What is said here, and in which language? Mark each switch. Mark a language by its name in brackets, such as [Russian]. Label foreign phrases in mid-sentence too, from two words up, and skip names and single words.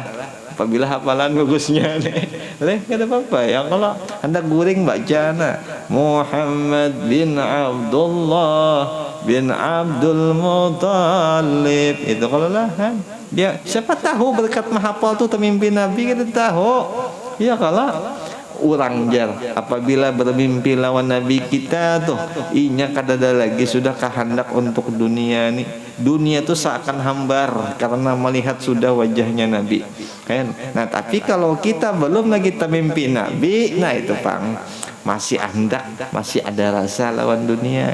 [Banjar] Apabila hafalan bagusnya kada apa-apa ya kalau hendak guring baca Muhammad bin Abdullah bin Abdul Muttalib itu kalau lah dia siapa tahu berkat menghafal tuh pemimpin Nabi kita tahu ya kalau orang jar apabila bermimpi lawan Nabi kita tuh inya kadada lagi sudah kehendak untuk dunia nih, dunia tuh seakan hambar karena melihat sudah wajahnya Nabi kan. Nah tapi kalau kita belum lagi mimpi Nabi, nah itu pang masih hendak, masih ada rasa lawan dunia.